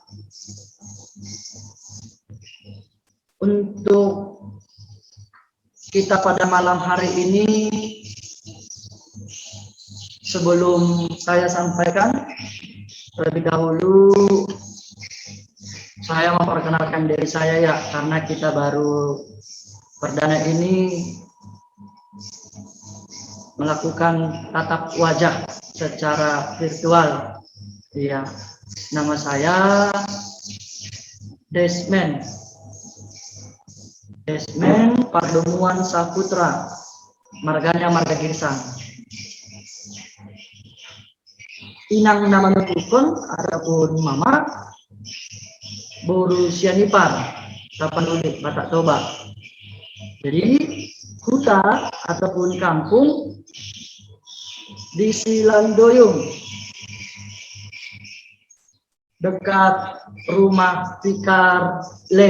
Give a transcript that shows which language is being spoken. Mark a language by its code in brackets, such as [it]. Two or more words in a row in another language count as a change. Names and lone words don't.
[id] Untuk kita pada malam hari ini, sebelum saya sampaikan, terlebih dahulu saya memperkenalkan diri saya ya, karena kita baru perdana ini melakukan tatap wajah secara virtual. Ya, nama saya Desmond Pardomuan Saputra, marganya Marga Girsang. Inang nama nukukun ataupun mama Boru Sianipar Tapanuli Batak Toba. Jadi huta ataupun kampung di Silandoyung, dekat rumah Tikar Leo.